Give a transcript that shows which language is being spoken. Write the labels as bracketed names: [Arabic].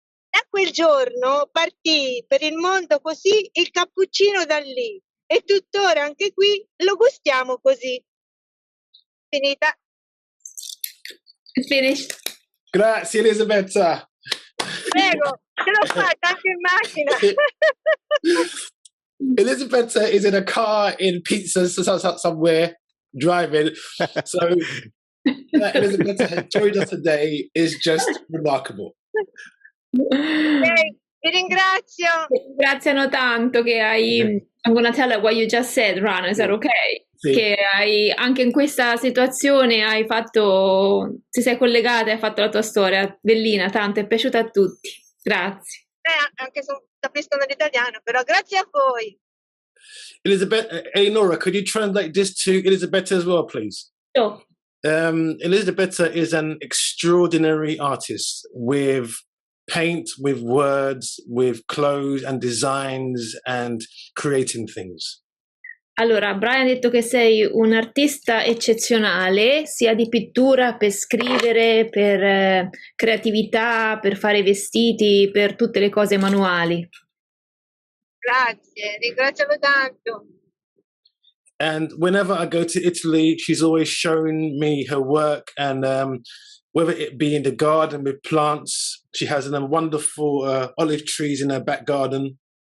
[Italian] Da quel giorno partì per il mondo così il cappuccino da lì e tuttora anche qui lo gustiamo così. Finita. [English] Finished. [Italian] Grazie, Elisabetta. Prego, ce l'ho fatta anche in macchina. [English] Elisabetta is in a car in pizza somewhere driving. So that Elisabetta has joined us today is just remarkable. [Italian] Vi ringrazio. Ringraziano tanto che hai. [English] I'm gonna tell her what you just said, Rana. Is that okay? [Italian] Sì. Che hai anche in questa situazione hai fatto, ti sei collegata e hai fatto la tua storia. Bellina, tanto, è piaciuta a tutti. Grazie. Anche se non capiscono l'italiano, però grazie a voi. [English] Elizabeth, Eleonora, could you translate this to Elisabetta as well, please? So, Elisabetta is an extraordinary artist with paint, with words, with clothes and designs and creating things. [Italian] allora, Brian ha detto che sei un artista eccezionale, sia di pittura, per scrivere, per creatività, per fare vestiti, per tutte le cose manuali. Grazie, ringraziamo tanto. [English] And whenever I go to Italy, she's always shown me her work, and whether it be in the garden with plants, she has wonderful olive trees in her back garden.